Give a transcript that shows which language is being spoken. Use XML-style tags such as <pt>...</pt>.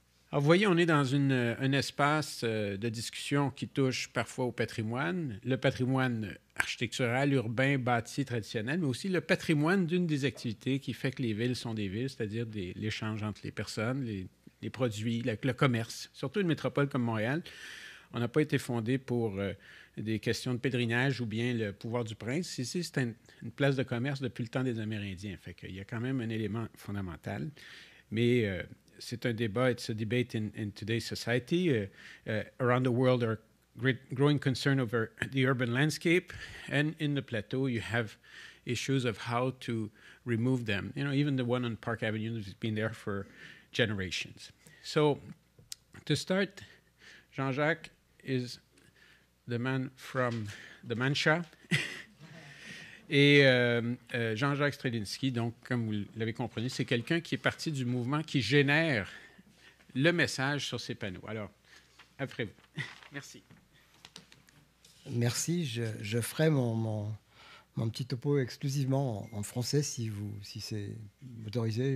<fr>Alors, vous voyez, on est dans un espace de discussion qui touche parfois au patrimoine, le patrimoine architectural, urbain, bâti, traditionnel, mais aussi le patrimoine d'une des activités qui fait que les villes sont des villes, c'est-à-dire l'échange entre les personnes, les produits, le commerce. Surtout une métropole comme Montréal, on n'a pas été fondé pour des questions de pèlerinage ou bien le pouvoir du prince. Ici, c'est une place de commerce depuis le temps des Amérindiens. Fait qu'il y a quand même un élément fondamental. Mais c'est un débat,</fr> <en>it's a debate in today's society. Around the world, there are growing concern over the urban landscape. And in the plateau, you have issues of how to remove them. You know, even the one on Park Avenue has been there for generations. So, to start, Jean-Jacques is the man from the Mancha.</en> <fr>Et Jean-Jacques Strelinski, donc, comme vous l'avez compris, c'est quelqu'un qui est parti du mouvement qui génère le message sur ces panneaux. Alors, après vous. Merci. Merci. Je ferai mon petit topo exclusivement en français, si c'est autorisé.</fr>